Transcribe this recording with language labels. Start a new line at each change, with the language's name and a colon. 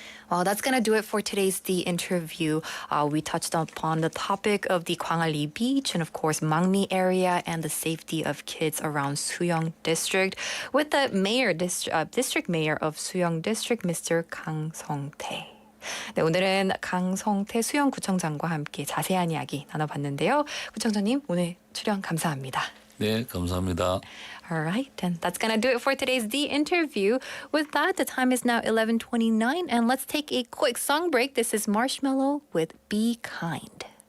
English: Well, that's going to do it for today's The Interview. We touched upon the topic of the Gwangalli Beach and, of course, Mangmi area and the safety of kids around Suyong District with the district mayor of Suyong District, Mr.
Korean: 강성태. 네, 오늘은 강성태 수영구청장과 함께 자세한 이야기 나눠봤는데요. 구청장님, 오늘 출연 감사합니다. 네, 감사합니다.
English: All right, and that's going to do it for today's The Interview. With that, the time is now 11:29, and let's take a quick song break. This is Marshmello with Be Kind.